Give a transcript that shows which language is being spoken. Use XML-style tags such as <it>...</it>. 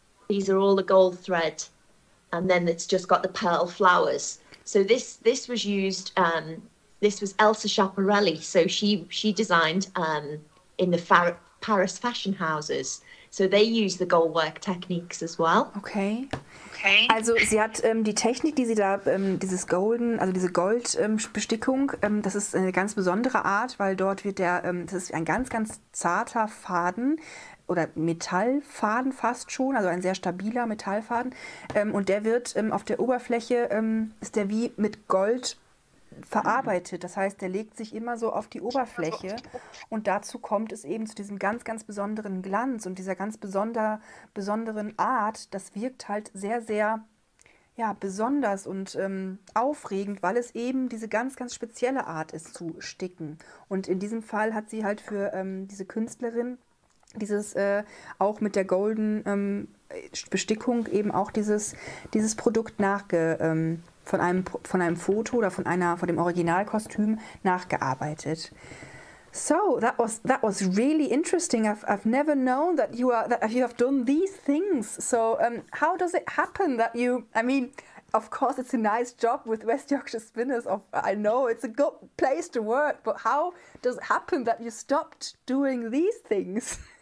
<en>These are all the gold thread. And then it's just got the pearl flowers. So this was used, this was Elsa Schiaparelli. So she designed in the Paris fashion houses. So they use the gold work techniques as well. Okay.</en> <de>Also sie hat die Technik, die sie da, diese Goldbestickung, das ist eine ganz besondere Art, weil dort wird das ist ein ganz, ganz zarter Faden oder Metallfaden fast schon, also ein sehr stabiler Metallfaden. Und der wird auf der Oberfläche, ist der wie mit Gold verarbeitet. Das heißt, der legt sich immer so auf die Oberfläche und dazu kommt es eben zu diesem ganz, ganz besonderen Glanz und dieser ganz besonderen Art. Das wirkt halt sehr, sehr besonders und aufregend, weil es eben diese ganz, ganz spezielle Art ist zu sticken. Und in diesem Fall hat sie halt für diese Künstlerin dieses auch mit der golden Bestickung eben auch dieses Produkt von einem Foto oder von dem Originalkostüm nachgearbeitet.</de> <en>So that was really interesting. I've never known that you have done these things. So how does it happen that you? I mean, of course, it's a nice job with West Yorkshire Spinners. I know it's a good place to work, but how does it happen that you stopped doing these things?</en>